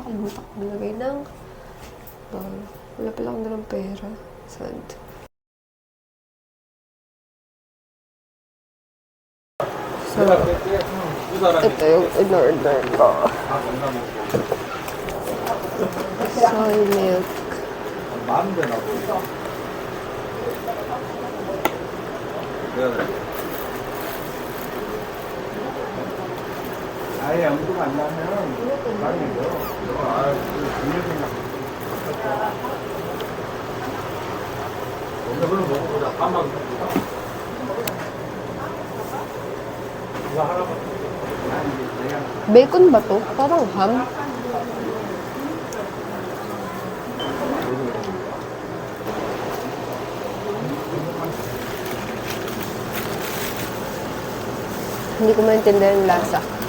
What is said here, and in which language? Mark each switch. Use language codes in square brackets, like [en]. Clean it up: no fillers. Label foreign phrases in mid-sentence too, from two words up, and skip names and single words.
[tl] Nakalimutan ko nilagay ng bag. Wala pala akong dalang pera. Sad. So, ito yung in-order ko. [en] Soy milk. [ko] 아예 연구가 안 나면 망해요. 오늘 먹어보자. 밥만 먹자. 이거 하나만. [tl] Bacon ba to? Parang ham. Hindi ko maintindihan yung lasa.